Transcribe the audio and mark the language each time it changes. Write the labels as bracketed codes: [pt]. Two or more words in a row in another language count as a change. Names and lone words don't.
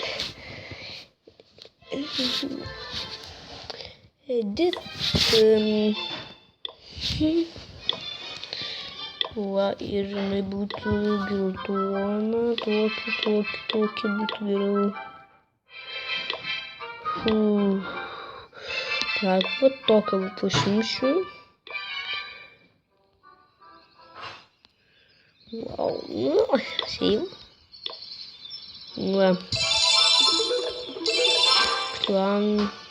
[lt] Va, ir jinai būtų geltona. Tokia būtų geriau. [ru] Так, вот только выпущу. Вау, ну, сейв. Да. Клан.